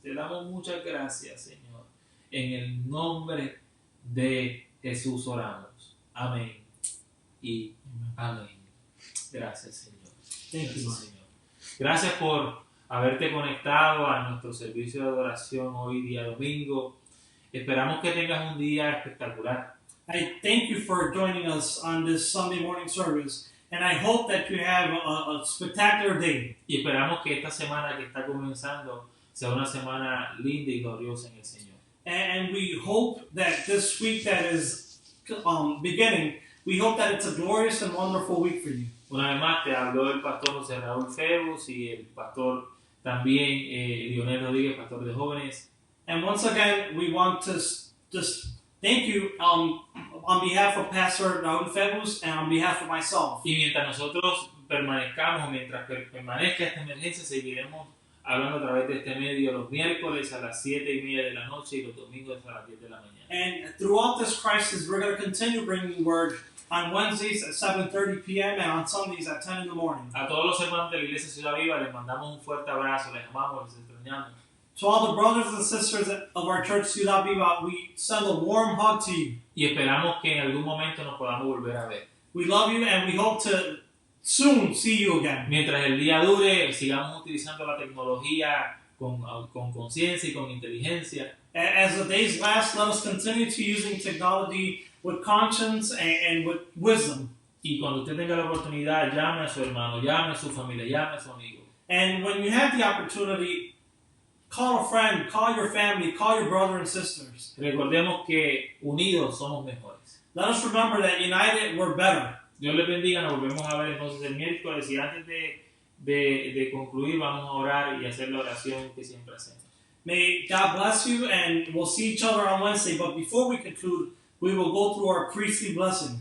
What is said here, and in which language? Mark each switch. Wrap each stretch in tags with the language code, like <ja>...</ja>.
<es>Te damos muchas gracias, Señor. En el nombre de Jesús oramos. Amén y amén. Gracias, Señor. Gracias, Señor. Gracias por haberte conectado a nuestro servicio de adoración hoy día domingo. Esperamos que tengas un día espectacular.</es> <en>I thank you for joining us on this Sunday morning service, and I hope that you have a spectacular day.</en> <es>Y esperamos que esta semana que está comenzando sea una semana linda y gloriosa en el Señor.</es> <en>And we hope that this week that is beginning, we hope that it's a glorious and wonderful week for you.</en> <es>Una vez más te habló el pastor José Raúl Febus y el pastor también Lionel Rodríguez, pastor de jóvenes.</es> <en>And once again, we want to just thank you on behalf of Pastor Raúl Febus and on behalf of myself.</en> <es>Y mientras nosotros mientras permanezca esta emergencia, seguiremos hablando a través de este medio los miércoles a las 7:30 de la noche y los domingos a las 10 de la mañana.</es> <en>And throughout this crisis, we're going to continue bringing word on Wednesdays at 7:30 p.m. and on Sundays at 10 in the morning.</en> <es>A todos los hermanos de la Iglesia Ciudad Viva les mandamos un fuerte abrazo, les amamos, les extrañamos.</es> <en>To all the brothers and sisters of our church, Ciudad Viva, we send a warm hug to you.</en> <es>Y esperamos que en algún momento nos podamos volver a ver.</es> <en>We love you and we hope to soon see you again.</en> <es>Mientras el día dure, sigamos utilizando la tecnología con conciencia y con inteligencia.</es> <en>As the days last, let us continue to using technology with conscience and with wisdom.</en> <es>Y cuando usted tenga la oportunidad, llame a su hermano, llame a su familia, llame a su amigo.</es> <en>And when you have the opportunity, call a friend, call your family, call your brother and sisters.</en> <es>Recordemos que unidos somos mejores.</es> <en>Let us remember that united we're better.</en> <es>Dios les bendiga, nos volvemos a ver entonces el miércoles y antes de concluir vamos a orar y hacer la oración que siempre hacemos.</es> <en>May God bless you and we'll see each other on Wednesday, but before we conclude, we will go through our priestly blessing.</en>